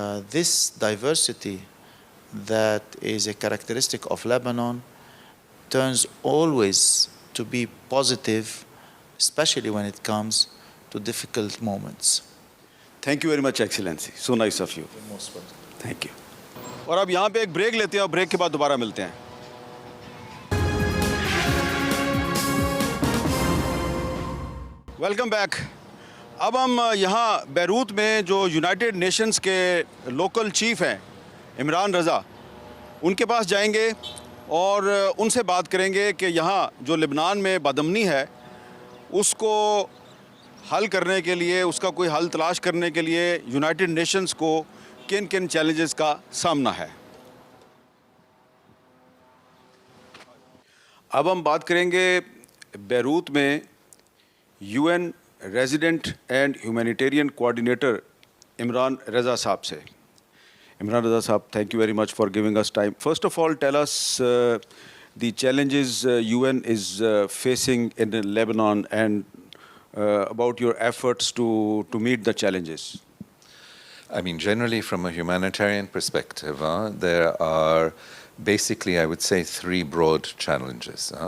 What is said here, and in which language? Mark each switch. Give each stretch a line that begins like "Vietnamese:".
English: This diversity that is a characteristic of Lebanon turns always to be positive, especially when it comes to difficult moments. Thank you very much, Excellency. So nice of you. You're most welcome. Thank you.
Hindi: और अब यहाँ पे एक break लेते हैं और break के बाद दोबारा मिलते हैं. Welcome back. अब हम यहाँ बैरूत में जो यूनाइटेड नेशंस के लोकल चीफ हैं इमरान रज़ा, उनके पास जाएंगे और उनसे बात करेंगे कि यहाँ जो लेबनान में बदअमनी है उसको हल करने के लिए, उसका कोई हल तलाश करने के लिए यूनाइटेड नेशंस को किन किन चैलेंजेस का सामना है. अब हम बात करेंगे बैरूत में UN resident and humanitarian coordinator Imran रज़ा साहब से.
English: Imran Raza Saab, thank you very much for giving us time. First of all, tell us the challenges UN is facing in Lebanon and about your efforts to meet the challenges. I mean, generally from a humanitarian perspective, there are basically, I would say, three broad challenges.